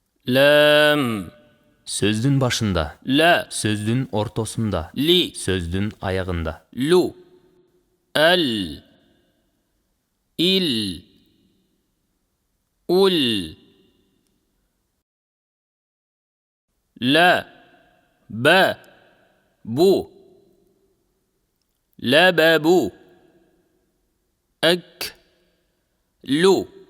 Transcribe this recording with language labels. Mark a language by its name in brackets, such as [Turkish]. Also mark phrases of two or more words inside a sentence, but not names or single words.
[Arabic] Лам. [Kyrgyz] Сөздүн башында. [Arabic] Ла. [Kyrgyz] Сөздүн ортосунда. [Arabic] Ли. [Kyrgyz] Сөздүн аягында. [Arabic] Лу. Ал. Ил. Ул. Ла. Ба. Бу. لا بابو. أك لو.